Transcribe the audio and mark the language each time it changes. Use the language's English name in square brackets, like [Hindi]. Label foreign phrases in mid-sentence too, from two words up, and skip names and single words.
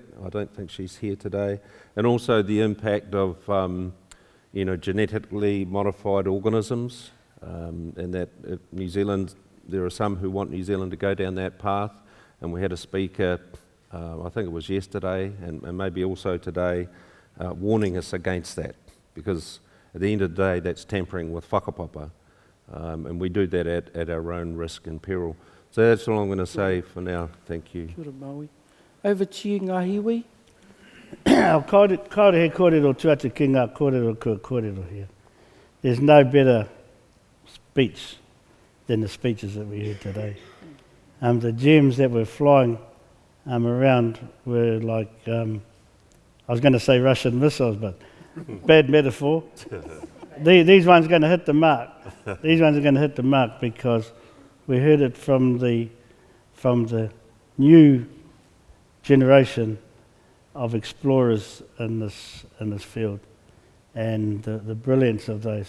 [English] I don't think she's here today. And also the impact of genetically modified organisms, and that New Zealand, there are some who want New Zealand to go down that path, and we had a speaker, I think it was yesterday and maybe also today, warning us against that, because at the end of the day that's tampering with whakapapa, and we do that at our own risk and peril. So that's all I'm going to say for now. Thank you. [Māori] Kia ora, Maui. [English] Over to you, Ngahiwi. [Māori] Kaore he kōrero tuata ki ngā kōrero kua kōrero here. [English] There's no better speech than the speeches that we heard today. The gems that were flying around were like, I was going to say Russian missiles, but bad metaphor. These ones are going to hit the mark. These ones are going to hit the mark because we heard it from the new generation of explorers in this field, and the brilliance of those.